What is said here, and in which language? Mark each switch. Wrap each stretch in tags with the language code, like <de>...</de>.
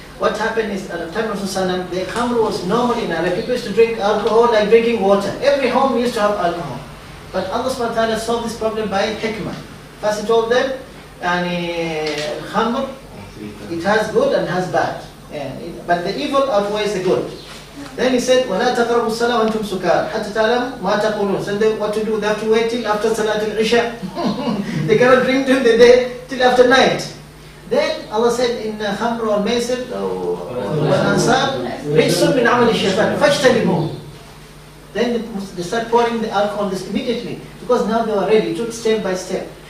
<en>What happened is, at the time of Rasul, the khamr was normal in Arab. People used to drink alcohol like drinking water. Every home used to have alcohol. But Allah subhanahu wa ta'ala solved this problem by hikmah. First He told them, khamr, it has good and has bad. but the evil outweighs the good.</en> <ar>Then he said, وَلَا تَقْرَبُوا الصَّلَاةَ وَأَنْتُمْ سُكَارَى حَتَّى تَعْلَمُوا مَا تَقُولُونَ.</ar> <en>So what to do? They have to wait till after Salat al-Isha. They cannot drink till the day, till after night. Then Allah said in Khamr or Maisir or Ansar,</en> <ar>رِجْسٌ مِنْ عَمَلِ الشَّيْطَانِ فَاجْتَنِبُوهُ.</ar> <en>Then they start pouring the alcohol this immediately, because now they are ready, took step by step.</en>